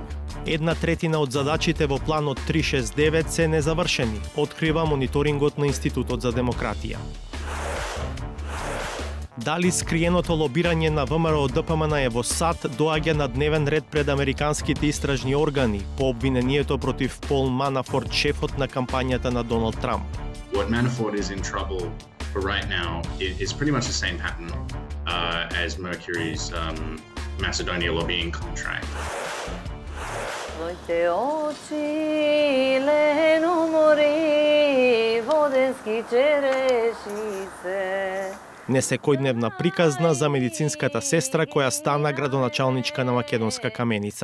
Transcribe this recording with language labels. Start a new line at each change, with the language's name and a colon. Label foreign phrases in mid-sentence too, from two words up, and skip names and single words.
Macedonian: 1/3 од задачите во планот 369 се незавршени, открива мониторингот на Институтот за демократија. Дали скриеното лобирање на ВМРО-ДПМН во САД доаѓа на дневен ред пред американските истражни органи по обвинението против Пол Манафорт, шефот на кампањата на Доналд Трамп?
English: What Manafort is in trouble for right now is pretty much the same pattern as Mercury's Macedonia lobbying contract.
Macedonian: Твоите очи лено море, воденски черешице. Несекојдневна приказна за медицинската сестра која стана градоначалничка на Македонска Каменица.